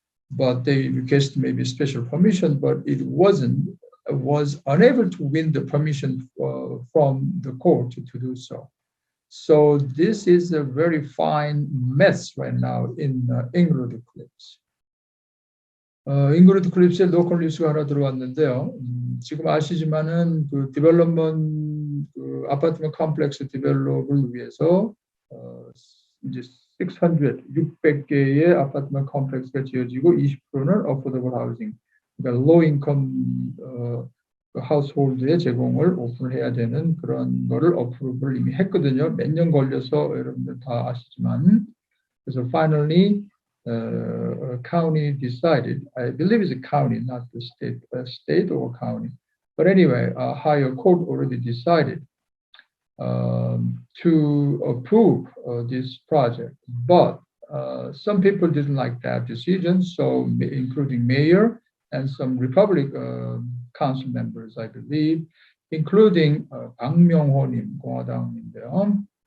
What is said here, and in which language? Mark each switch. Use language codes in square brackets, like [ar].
[en] But they requested maybe special permission, but it was unable to win the permission from the court to do so. So this is a very fine mess right now in Inglewood Cliffs. [ko] 잉그리드 클립스에 로컬 뉴스가 하나 들어왔는데요. 지금 아시지만은 그 디벨롭먼트 그 아파트먼트 컴플렉스 디벨롭을 위해서 이제 600개의 아파트먼트 컴플렉스가 지어지고 20%는 어포더블 하우징, 그러니까 로우 인컴 하우스홀드에 제공을 오픈해야 되는 그런 거를 어프로브를 이미 했거든요. 몇 년 걸려서 여러분들 다 아시지만. [en] 그래서 finally a county decided, I believe it's a county, not the state or county. But anyway, a higher court already decided to approve this project. But some people didn't like that decision, so including mayor and some Republican council members, I believe, including [ko] 박명호님, 공화당인데요.